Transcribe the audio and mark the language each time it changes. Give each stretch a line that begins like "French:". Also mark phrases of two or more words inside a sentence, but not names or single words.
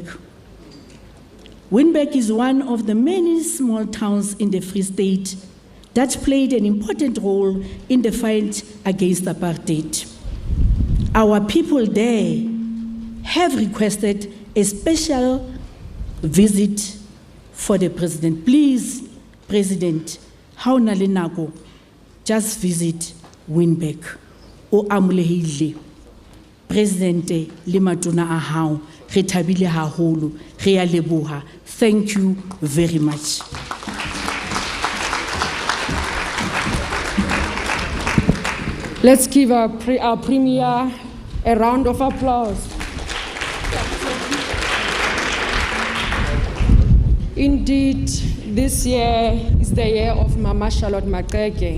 English: Wynberg is one of the many small towns in the Free State that played an important role in the fight against apartheid. Our people there have requested a special visit for the President. Please, President,
Southern Sotho: ha o na le nako,
English: just visit Wynberg.
Southern Sotho: O amolehile. President le matona a hao, re thabile haholo, re a leboha.
English: Thank you very much. Let's give our premier a round of applause. Indeed, this year is the year of Mama Charlotte Maxeke.